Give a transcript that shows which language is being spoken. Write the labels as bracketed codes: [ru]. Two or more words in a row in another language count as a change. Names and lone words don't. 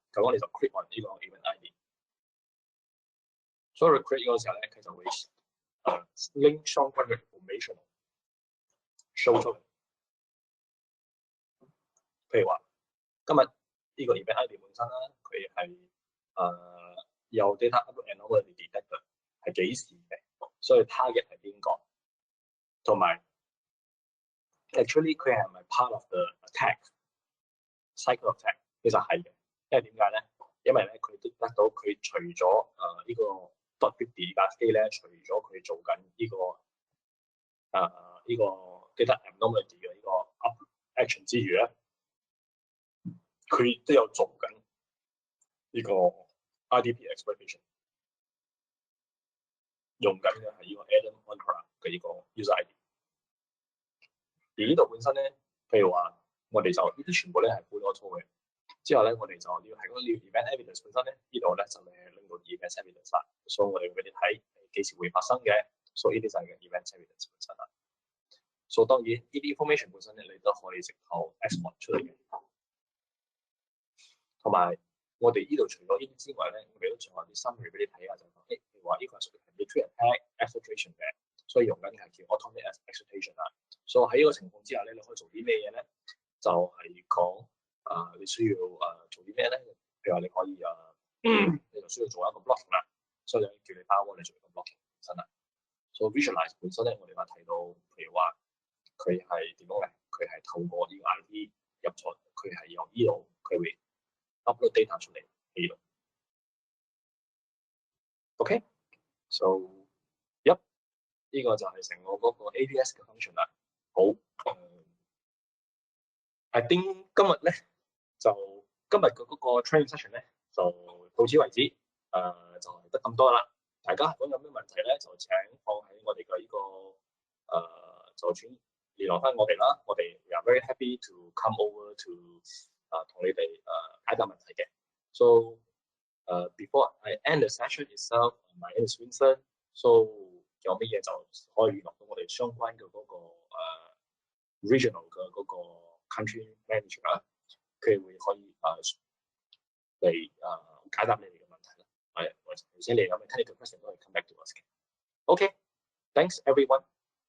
[yue] 咁我哋就 [en] click on [yue] 呢個 event ID。所以 create 嗰個時候咧，佢就會link 相關嘅 information show 出嚟。譬如話，今日呢個 [en] event ID [yue] 本身啦，佢係有 [en] data upload anomaly detector [yue] 係幾時嘅，所以 target 係邊個，同埋 actually 佢係咪 [en] part of the attack cycle attack？ [yue] 其實係嘅，因為點解咧？因為咧佢得到佢除咗呢個 .50 架機咧，除咗佢做緊呢個呢個 [en] data anomaly [yue] 嘅呢個 [en] up action [yue] 之餘咧，佢都有做緊呢個 [en] IDP exploitation， [yue] 用緊嘅係呢個 Adam Onpra 嘅呢個 [en] user ID。 [yue] 而呢度本身咧，譬如話我哋就呢啲全部咧係配咗錯嘅。之後咧，我哋就要喺嗰個 [en] event evidence [yue] 本身咧，呢度咧就係拎到 [en] event evidence [yue] 啦。所以我哋會俾你睇幾時會發生嘅，所以呢啲就係 [en] event evidence [yue] 本身啦。所以當然呢啲 information 本身咧，你都可以直頭 export 出嚟嘅。同埋我哋呢度除咗呢啲之外咧，我哋都仲有啲 summary 俾你睇下，就講譬如話呢個係屬於 [en] military attack exfiltration [yue] 嘅，所以用緊係叫 [en] automated exfiltration [yue] 啦。所以喺呢個情況之下咧，你可以做啲咩嘢咧？就係講你需要做啲咩咧？譬如話你可以你就需要做一個 blocking 啦，所以叫你 power 你做一個 blocking 本身啦。所以 visualize 本身咧，我哋話睇到，譬如話佢係點樣嘅？佢係透過呢個 ID 入咗，佢係由呢度佢會 [en] upload data [yue] 出嚟呢度。 [en] OK，so yep， [yue] 呢個就係成個嗰個 APS 嘅 function 啦。好 ， [en] I think [yue] 今日咧就今日嘅嗰個 [en] training session [yue] 咧就到此為止，就係得咁多啦。大家如果有咩問題咧，就請放喺我哋嘅呢個就轉聯絡翻我哋啦。 [en] 我哋 we are very happy to come over to [yue] 同你哋解答問題嘅。 [en] So before I end the session itself, my name is Vincent. [yue] So 有乜嘢就可以聯絡到我哋相關嘅嗰個regional 嘅嗰個 [en] country manager [yue] 啦，佢會可以嚟解答你哋嘅問題啦。係，或者你有咩 [en] technical question [yue] 都可以 [en] come back to us [yue] 嘅。 [en] OK，thanks everyone.